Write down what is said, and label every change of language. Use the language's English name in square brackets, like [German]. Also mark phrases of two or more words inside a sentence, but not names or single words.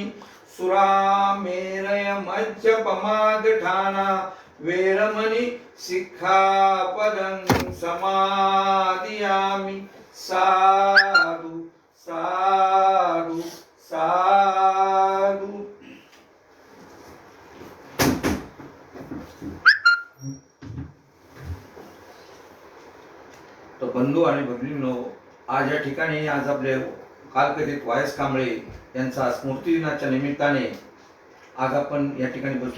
[Pali] सुरामेरय मज्जपमादठाना वेरमणि सिक्खापदं समादियामि। साधु साधु साधु। [Marathi] तो बंधू आणि भगिनींनो, आज या ठिकाणी आज आपले कालकथित वायस कांबळे यांचा स्मृतिदिनाच्या निमित्ताने आज आपण या ठिकाणी बसलो।